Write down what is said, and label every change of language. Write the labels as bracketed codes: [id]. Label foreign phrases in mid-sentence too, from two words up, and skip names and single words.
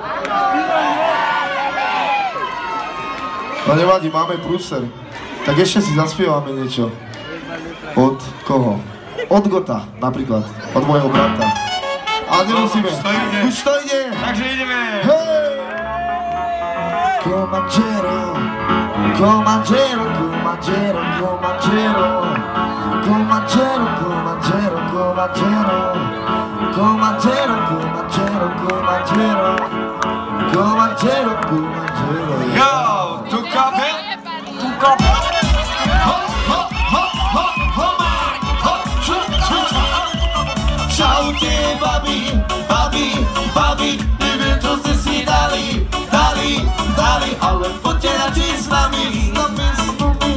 [sk] No nevadí, máme prúser. Tak ešte si zaspievame niečo. Od koho? Od Gota, napríklad. Od môjho brata. Ale nemusíme. Už to ide. Takže ideme. Hej! Comanchero, Comanchero, Comanchero, Comanchero, Comanchero, Comanchero, Comanchero, Comanchero, Comanchero, Comanchero, Comanchero, Comanchero. Yo, tu copy? Tu copy? Ho, ho, ho, ho, ho, ho, ču, ču, ču. Čaute, babi, babi, babi, neviem, čo ste si dali, dali, dali, ale poďte radšej s nami, s nami, s nami.